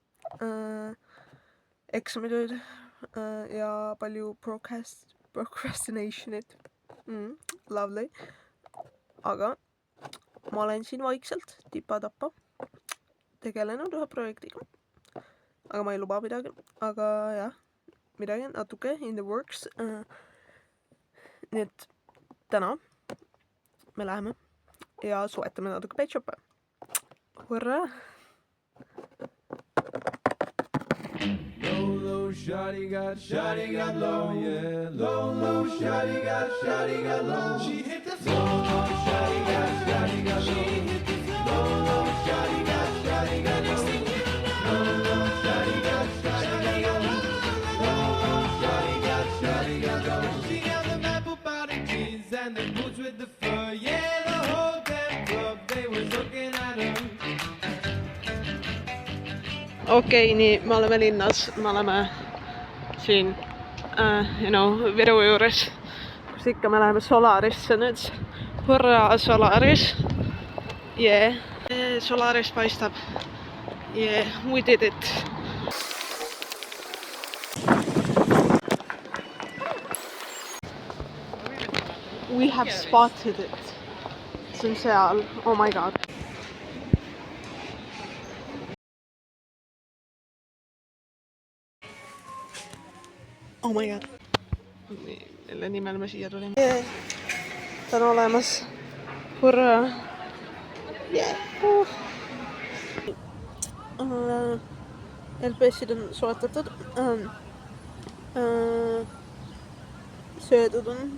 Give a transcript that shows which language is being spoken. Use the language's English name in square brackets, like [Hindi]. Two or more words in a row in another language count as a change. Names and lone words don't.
[Estonian] Eksamitööd ja palju procrastination'it. Lovely. Aga ma olen siin vaikselt tipa-tapa tegelenud ühe projektiga. Aga ma ei luba midagi. Aga jah, midagi natuke [English] in the works. [Estonian] Nii et täna me läheme ja soetame natuke Pet Shop'e. Hurraa! [English] Low, shawty got low, yeah. Low, shawty got low. She hit the floor. Low, shawty got low. She hit the floor. Low, shawty got low. Low, shawty got low. Low, shawty got low. She had the apple bottom jeans and the boots with the fur. Yeah, the whole damn club, they was looking at her. [Estonian] Okei, nii me oleme linnas, me oleme siin Viru juures, kus ikka me läheme Solarisse nüüd. Hurraa, Solaris! Yeah. Solaris paistab. [English] Yeah, we did it. We have spotted it. [Estonian] See on seal, [English] oh my god. Oh my god. [Estonian] Mille nimel me siia tulime. Yeah. Ta on olemas. Hurraa. Yeah. LPS-id on soetatud. Söödud on.